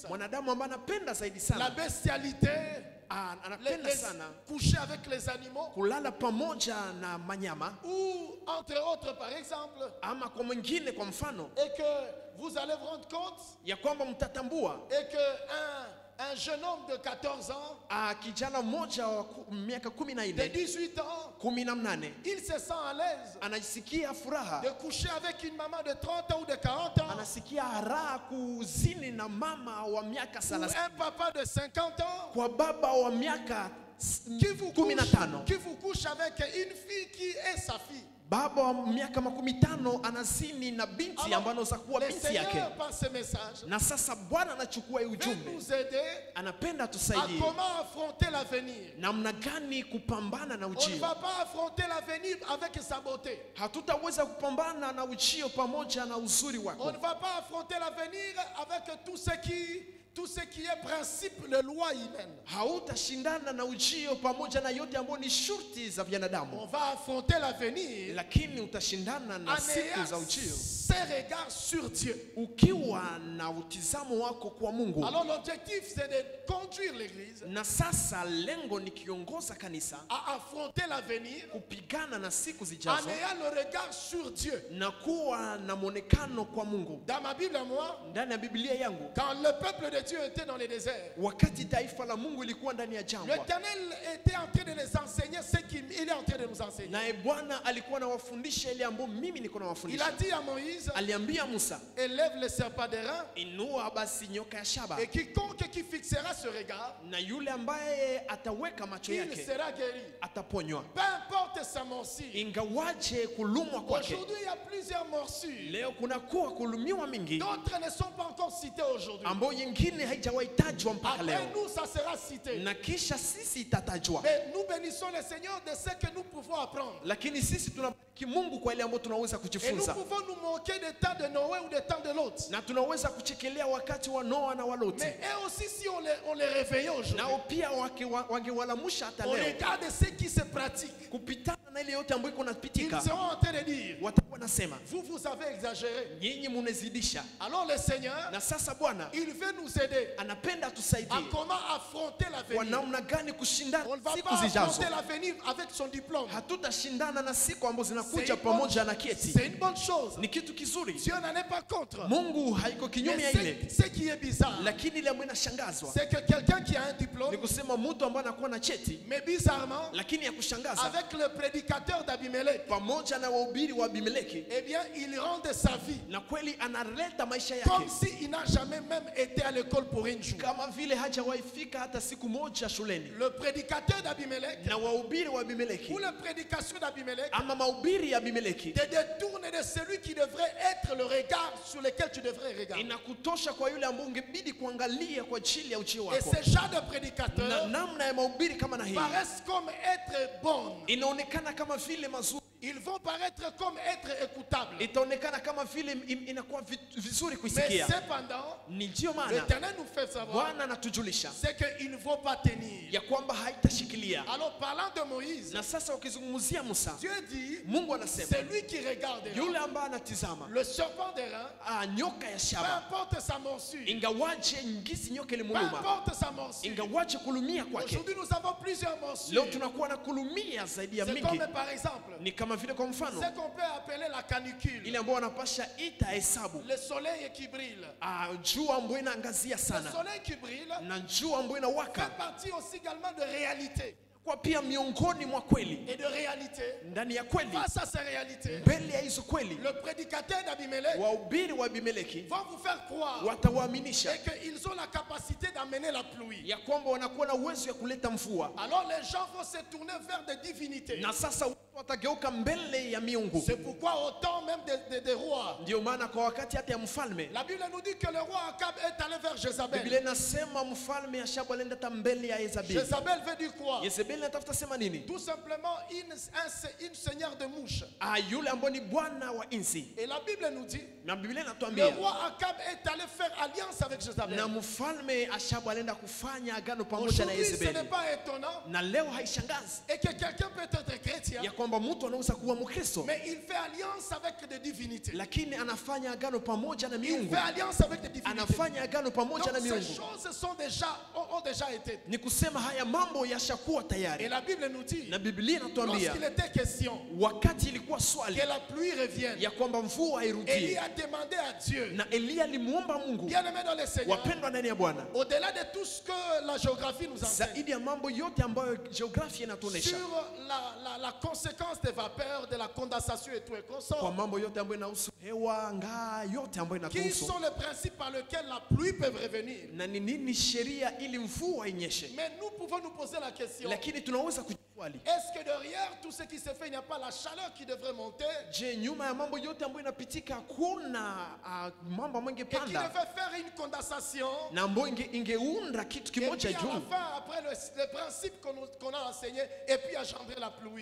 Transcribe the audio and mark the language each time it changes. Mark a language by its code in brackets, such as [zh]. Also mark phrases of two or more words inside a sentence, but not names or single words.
[sw] mwanadamu ambaye anapenda zaidi la sana, bestialité, anapenda sana [fr] coucher avec les animaux, [sw] kulala pamoja na manyama, [fr] ou entre autres par exemple, [sw] ama kwa mwingine, kwa mfano, [fr] et que vous allez vous rendre compte, [sw] ya kwamba mtatambua [fr] et que un jeune homme de 14 ans, [sw] kijana mmoja wa miaka [fr] de 14, 18 ans, [sw] 18, [fr] il se sent à l'aise [sw] anasikia furaha, [fr] de coucher avec une maman de 30 ans ou de 40 ans, [sw] anasikia raha kuzini na mama wa miaka [fr] ou 30, un papa de 50 ans [sw] kwa baba wa miaka [fr] qui vous [sw] 15. [fr] couche avec une fille qui est sa fille. [sw] Baba wa miaka 15 anazini na binti ambaye anaweza kuwa binti yake. Na sasa Bwana anachukua hii ujumbe, anapenda tusaidie [fr] comment affronter l'avenir. [sw] Namna gani kupambana na [fr] On ne [sw] ujio. [fr] va pas affronter l'avenir avec sa beauté. [sw] Hatutaweza kupambana na ujio pamoja na uzuri [fr] On [sw] wako. [fr] ne va pas affronter l'avenir avec tout ce qui est principe de loi humaine. [sw] Hautashindana na ujio pamoja na yote ambayo ni shurti za [fr] On [sw] binadamu. [fr] va affronter l'avenir [sw] Lakini utashindana na [fr] en [sw] siku [fr] ayant [sw] za ujio [fr] ses regards sur Dieu. [sw] ukiwa na utizamo wako kwa Mungu. [fr] Alors l'objectif c'est de conduire l'église [sw] Na sasa lengo ni kiongoza kanisa [fr] à affronter l'avenir [sw] kupigana na siku [fr] en [sw] zijazo [fr] ayant le regard sur Dieu. [sw] na kuwa na monekano kwa Mungu. [fr] Dans ma Bible à moi, [sw] Ndani ya Biblia yangu, [fr] quand le peuple de Dieu était dans le désert, [sw] wakati taifa la Mungu ilikuwa ndani ya jangwa, [fr] l'Éternel était en train de les enseigner ce qu'il est en train de nous enseigner. [sw] naye Bwana alikuwa anawafundisha ile ambayo mimi niko [fr] Il a [sw] nawafundisha. [fr] dit à Moïse, [sw] Aliambia Musa, [fr] élève le serpent d'airain, [sw] inua basi nyoka ya shaba, [fr] et quiconque qui fixera ce regard, [sw] na yule ambaye ataweka macho [fr] il [sw] yake [fr] sera guéri. [sw] ataponywa, [fr] Peu importe sa morsure. [sw] ingawaje kulumwa kwake. [fr] Aujourd'hui, il y a plusieurs morsures. [sw] Leo kuna kuwa kulumiwa mingi [fr] D'autres ne sont pas encore cités aujourd'hui. [sw] ambayo yengine haijawahi tajwa mpaka [fr] Après [sw] leo, [fr] nous, ça sera cité. [sw] na kisha sisi itatajwa. [fr] Mais nous bénissons le Seigneur de ce que nous pouvons apprendre. [sw] Lakini sisi tunabariki Mungu kwa ile ambayo tunaweza [fr] Et nous [sw] kujifunza, [fr] pouvons nous moquer des temps de Noé ou des temps de l'autre. [sw] na tunaweza kuchekelea wakati wa Noa na wa Loti. [fr] Mais eux aussi, si on les réveillait aujourd'hui, [sw] Nao pia wangewalamusha hata [fr] on [sw] leo [fr] regarde ce qui se pratique. [sw] kupitana na ile yote ambayo iko [fr] Ils [sw] napitika, [fr] seront en train de dire, [sw] watakuwa nasema [fr] vous avez exagéré. [sw] nyinyi munezidisha. [fr] Alors le Seigneur, [sw] Na sasa Bwana [fr] il veut nous aider [sw] anapenda [fr] à [sw] tusaidie [fr] comment affronter [sw] kwa [fr] l'avenir. [sw] namna gani kushindana [fr] On ne va [sw] siku [fr] pas [sw] zijazo. [fr] affronter l'avenir avec son diplôme. [sw] Hatutashindana na siku ambazo [fr] C'est [sw] zinakuja [fr] une bonne- [sw] pamoja na keti. [fr] c'est une bonne chose. [sw] Ni kitu kizuri. [fr] Dieu n'en est pas contre. [sw] Mungu haiko kinyume ya [fr] Mais [sw] ile, [fr] ce qui est bizarre, [sw] lakini ile ambayo inashangazwa [fr] c'est que quelqu'un qui a un diplôme, [sw] ni kusema mtu ambaye anakuwa na cheti, [fr] mais bizarrement, [sw] lakini ya kushangaza [fr] avec le prédicateur d'Abimelech, [sw] pamoja na wahubiri wa Abimeleki, [fr] eh bien, il rend de sa vie [sw] na kweli analeta maisha [fr] comme [sw] yake [fr] s'il n'a jamais même été à l'école pour une jour. [sw] kama vile hajawahi fika hata siku moja shuleni. [fr] Le prédicateur d'Abimelech [sw] Na wahubiri wa Abimeleki [fr] ou la prédication d'Abimelech [sw] ama mahubiri ya Abimeleki [fr] te détourne de celui qui devrait être le regard sur lequel tu devrais regarder. [sw] inakutosha kwa yule ambaye ungebidi kuangalia kwa ajili ya ujio [fr] Et [sw] wako. [fr] ces genres de [sw] Na [fr] prédicateurs [sw] namna ya mahubiri kama na hii [fr] paraissent comme être bonnes. [sw] inaonekana kama vile mazuri, [fr] Ils vont paraître comme être écoutables. [sw] itaonekana kama vile inakuwa vizuri [fr] Mais [sw] kuisikia. [fr] cependant, [sw] Ni ndio maana [fr] l'Éternel nous fait savoir [sw] Bwana anatujulisha [fr] c'est qu'il ne faut pas tenir. [sw] ya kwamba haitashikilia. [fr] Alors parlant de Moïse, [sw] Na sasa ukizungumzia Musa, [fr] Dieu dit, [sw] Mungu anasema [fr] c'est lui qui regarde [sw] yule ambaye anatizama [fr] le serpent d'airain, [sw] nyoka ya [fr] peu [sw] shaba, [fr] importe sa morsure, [sw] ingawaje ngisi nyoka [fr] peu [sw] ilimuluma, [fr] importe sa morsure. [sw] ingawaje kulumia kwake. [fr] Aujourd'hui, nous avons plusieurs [sw] Leo [fr] morsures. [sw] tunakuwa na kulumia zaidi ya [fr] C'est [sw] mingi. [fr] comme par exemple [sw] Ni kama vile kwa mfano [fr] ce qu'on peut appeler la canicule, [sw] ile ambayo wanapasha ita hesabu, [fr] le soleil qui brille. [sw] jua ambayo inaangazia [fr] Le [sw] sana [fr] soleil qui brille [sw] na jua ambayo [fr] fait [sw] inawaka [fr] partie aussi également de réalité. [sw] kwa pia miongoni mwa kweli, [fr] Et de réalité, [sw] ndani ya kweli, [fr] face à ces réalités, [sw] mbele ya hizo kweli, [fr] le prédicateur d'Abimelech [sw] wahubiri wa Abimeleki [fr] va vous faire croire [sw] watawaaminisha [fr] et qu'ils ont la capacité d'amener la pluie. [sw] ya kwamba wanakuwa na uwezo ya kuleta mvua, [fr] Alors les gens vont se tourner vers des divinités. [sw] na sasa watu watageuka mbele ya miungu. [fr] C'est pourquoi au temps même des rois, [sw] Ndio maana kwa wakati hata ya mfalme, [fr] la Bible nous dit que le roi Akab est allé vers [sw] Biblia [fr] Jézabel. [sw] inasema mfalme Ashabu alienda hata mbele ya Yezebeli. [fr] Jézabel veut dire quoi? [sw] Yezebeli anatafuta sema nini? [fr] Tout simplement une seigneur de mouches. [sw] Yule ambaye ni bwana wa inzi. [fr] Et la Bible nous dit, [sw] Na Biblia [fr] le [sw] inatuambia [fr] roi Akab est allé faire alliance avec Jézabel. [sw] na mfalme Ashabu alienda kufanya agano pamoja na [fr] Aujourd'hui, ce n'est [sw] Yezebeli. [fr] pas étonnant [sw] Na leo haishangazi [fr] et que quelqu'un peut être chrétien, [sw] ya kwamba mtu anaweza kuwa Mkristo [fr] mais il fait alliance avec des divinités. [sw] lakini anafanya agano pamoja na [fr] Il [sw] miungu, [fr] fait alliance avec des divinités. [sw] anafanya agano pamoja [fr] Donc [sw] na [fr] ces [sw] miungu. [fr] choses ont déjà été. [sw] Ni kusema haya mambo yashakuwa [fr] Et [sw] tayari, [fr] la Bible nous dit, [sw] na Biblia inatuambia [fr] lorsqu'il était question [sw] wakati ilikuwa swali [fr] que la pluie revienne, [sw] ya kwamba mvua [fr] Élie [sw] irudie, [fr] a demandé à Dieu, [sw] na Eliya alimuomba Mungu. [fr] bien-aimé dans le Seigneur, [sw] Wapendwa ndani ya Bwana, [fr] au-delà de tout ce que la géographie nous enseigne, [sw] zaidi ya mambo yote ambayo jiografia inatuonesha, [fr] sur la conséquence des vapeurs, de la condensation et tout et [sw] kwa [fr] consort, [sw] mambo yote ambayo inahusu hewa, ngaa, yote ambayo [fr] qui [sw] inatuhusu, [fr] sont les principes par lesquels la pluie peut revenir. [sw] na ni nini sheria ili mvua inyeshe. [fr] Mais nous pouvons nous poser la question, [sw] Lakini tunaweza kujiuliza [fr] Est-ce que derrière tout ce qui se fait, il n'y a pas la chaleur qui devrait monter? Et qui devait faire une condensation. Et puis à la fin, après le principe qu'on a enseigné, et puis engendrer la pluie.